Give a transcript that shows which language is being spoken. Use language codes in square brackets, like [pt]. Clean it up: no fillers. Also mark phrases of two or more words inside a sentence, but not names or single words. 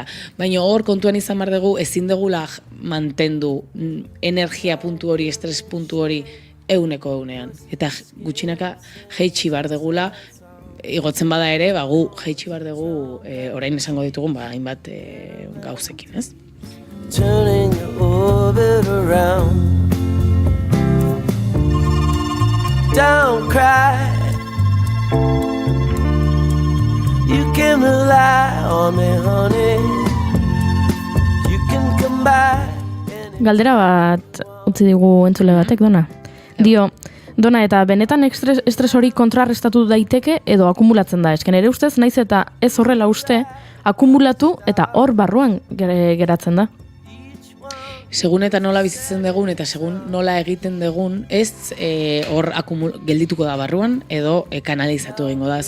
[eu] Baina hor kontuan izan behar dugu, ezin dugula mantendu energia puntu hori, estres puntu hori, 100%. Eta gutxinaka jeitsi behar degula, igotzen bada ere, gu jeitsi behar dugu orain esango ditugun hainbat gauzekin, ez? [en] Turning your orbit around. Don't cry. You can rely on me, honey. You can come back. [eu] Galdera bat utzi digu entzule batek, Dona. Dio, Dona, eta benetan estres hori kontrarrestatu daiteke edo akumulatzen da. Esken ere ustez, naiz eta ez horrela uste, akumulatu eta hor barruan geratzen da. Segun eta nola bizitzen dugun eta segun nola egiten dugun, ez hor geldituko da barruan edo kanalizatu egingo da.